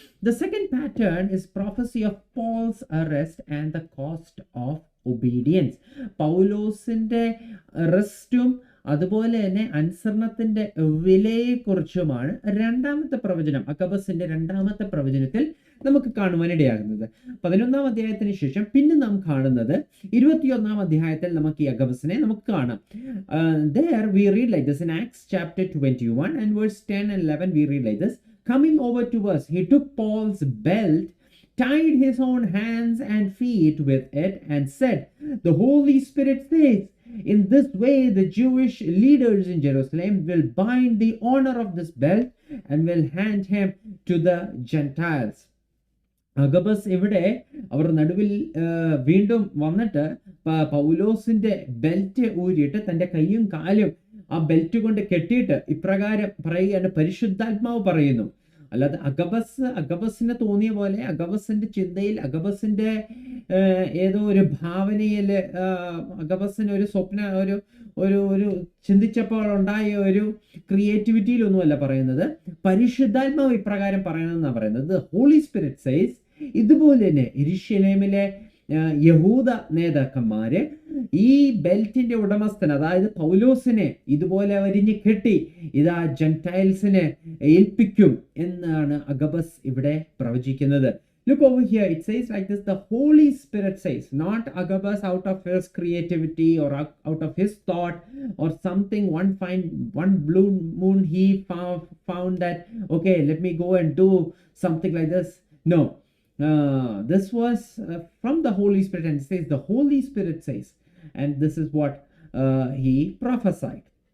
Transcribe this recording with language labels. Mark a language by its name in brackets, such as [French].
[English] The second pattern is prophecy of Paul's arrest and the cost of obedience. [Malayalam] പൗലോസിന്റെ അറസ്റ്റും അതുപോലെ തന്നെ അനുസരണത്തിന്റെ വിലയെക്കുറിച്ചുമാണ് രണ്ടാമത്തെ പ്രവചനം, അഗബസിന്റെ രണ്ടാമത്തെ പ്രവചനത്തിൽ നമുക്ക് കാണുവാനിടയാകുന്നത്. 11-ാം അധ്യായത്തിന് ശേഷം പിന്നെ നാം കാണുന്നത് 21-ാം അധ്യായത്തിൽ നമുക്ക് ഈ അഗബസിനെ നമുക്ക് കാണാം. [English] There we read like this in Acts chapter 21 and verse 10 and 11 we read like this. Coming over to us, he took Paul's belt, tied his own hands and feet with it, and said, "The Holy Spirit says, in this way the Jewish leaders in Jerusalem will bind the owner of this belt and will hand him to the Gentiles." [Malayalam] അഗബസ് ഇവിടെ അവർ നടുവിൽ വീണ്ടും വന്നിട്ട് പൗലോസിന്റെ belt ഊരിയിട്ട് തന്റെ കൈയും കാലും ആ belt കൊണ്ട് കെട്ടിയിട്ട് ഇപ്രകാരം പറയുകയാണ്, പരിശുദ്ധാത്മാവ് പറയുന്നു. അല്ലാതെ അഗബസിന് തോന്നിയ പോലെ, അഗബസിന്റെ ചിന്തയിൽ, അഗബസിന്റെ ഏതോ ഒരു ഭാവനയിൽ, അഗബസിന് ഒരു സ്വപ്ന ഒരു ചിന്തിച്ചപ്പോൾ ഉണ്ടായ ഒരു ക്രിയേറ്റിവിറ്റിയിലൊന്നുമല്ല പറയുന്നത്. പരിശുദ്ധാത്മാവ് ഇപ്രകാരം പറയണമെന്നാണ് പറയുന്നത്. [English] Holy spirit says. [Malayalam] ഇതുപോലെ തന്നെ യെരൂശലേമിലെ യഹൂദ നേതാക്കന്മാര് ഈ ബെൽറ്റിന്റെ ഉടമസ്ഥൻ, അതായത് പൗലോസിനെ ഇതുപോലെ വരിഞ്ഞ് കെട്ടി ഇതാ ജെന്റൈൽസിനെ ഏൽപ്പിക്കും എന്നാണ് അഗബസ് ഇവിടെ പ്രവചിക്കുന്നത്. [English] Look over here, it says like this, the Holy Spirit says, not Agabus out of his creativity or out of his thought or something. One blue moon he found that, okay, let me go and do something like this. No, this was from the Holy Spirit, and it says the Holy Spirit says, and this is what he prophesied.